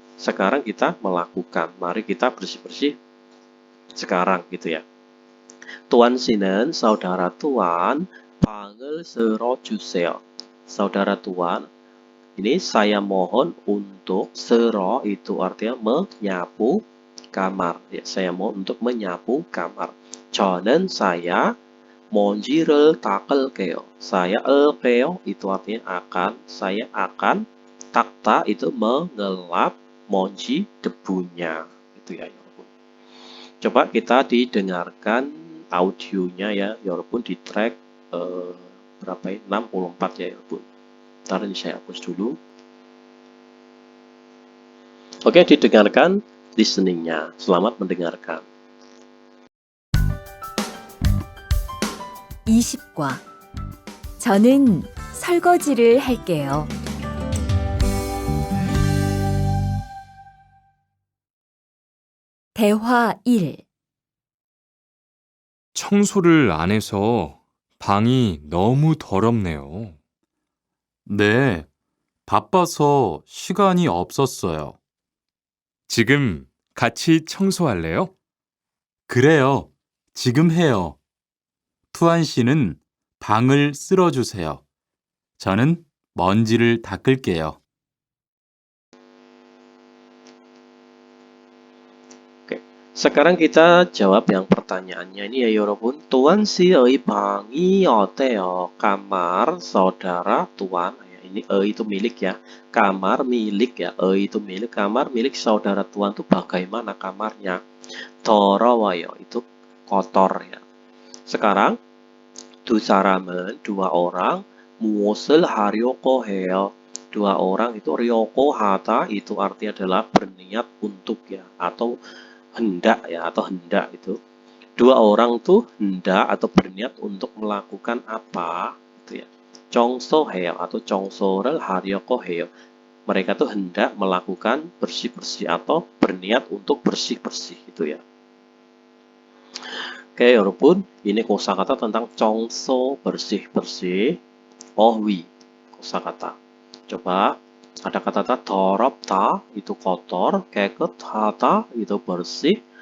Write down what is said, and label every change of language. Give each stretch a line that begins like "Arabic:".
Indonesian: Sekarang kita melakukan. Mari kita bersih-bersih sekarang gitu ya. Tuan Sinan, saudara Tuan,
Korean: 방을 쓸어주세요.
Indonesian: Saudara Tuan, ini saya mohon untuk 쓸어 itu artinya menyapu kamar. Ya, saya mohon untuk menyapu kamar.
Korean: 저는 saya 먼지를 닦을게요.
Indonesian: Saya 을게요 itu artinya akan. Saya akan. 닦다 itu mengelap monji debunya itu ya 여러분. Coba kita didengarkan audionya ya 여러분 di track berapa ya? 64 ya 여러분. Ntar ini saya hapus dulu. Oke, didengarkan listeningnya. Selamat mendengarkan.
Korean: 20과 저는 설거지를 할게요. 대화 1. 청소를 안 해서 방이 너무 더럽네요. 네, 바빠서 시간이 없었어요. 지금 같이 청소할래요? 그래요. 지금 해요. 투안 씨는 방을 쓸어주세요. 저는 먼지를 닦을게요.
Indonesian: Oke, sekarang kita jawab yang pertanyaannya ini ya 여러분.
Korean: Tuan 씨의 방이 어때요?
Indonesian: Kamar saudara tuan. Ya, ini itu milik ya. Kamar milik ya. Itu milik. Kamar milik saudara tuan itu bagaimana kamarnya? 더러워요. Itu kotor ya. Sekarang
Korean: 두 사람은
Indonesian: dua orang
Korean: 무엇을 하려고 해요?
Indonesian: Dua orang itu ryoko hata itu artinya adalah berniat untuk ya atau hendak ya atau hendak itu. Dua orang tuh hendak atau berniat untuk melakukan apa gitu ya.
Korean: 정소해요 atau 정소를 하려고 해요.
Indonesian: Mereka tuh hendak melakukan bersih-bersih atau berniat untuk bersih-bersih gitu ya. Oke, 여러분, ini kosakata tentang 정소 bersih-bersih. 어휘 kosakata. Coba ada kata-kata 더럽다 itu kotor, 깨끗하다 itu bersih.